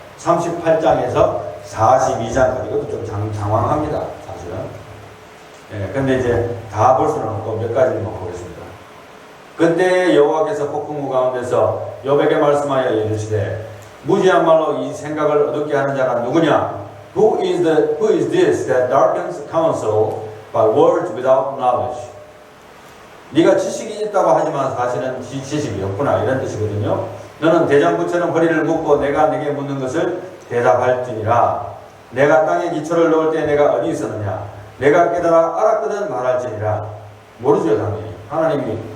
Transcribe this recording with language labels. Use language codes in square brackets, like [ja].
[ko] 38장에서 42장까지 이것도 좀 장황합니다. 사실은. 근데 이제 다 볼 수는 없고 몇 가지만 보겠습니다. 그때 여호와께서 폭풍우 가운데서 욥에게 말씀하여 이르시되 무지한 말로 이 생각을 어둡게 하는 자가 누구냐? [en] Who is this that darkens counsel by words without knowledge? [ko] 네가 지식이 있다고 하지만 사실은 지식이 없구나 이런 뜻이거든요. 너는 대장부처럼 허리를 묶고 내가 네게 묻는 것을 대답할지니라. 내가 땅에 기초를 놓을 때 내가 어디 있었느냐? 내가 깨달아 알았거든 말할지니라. 모르죠 당연히. 하나님이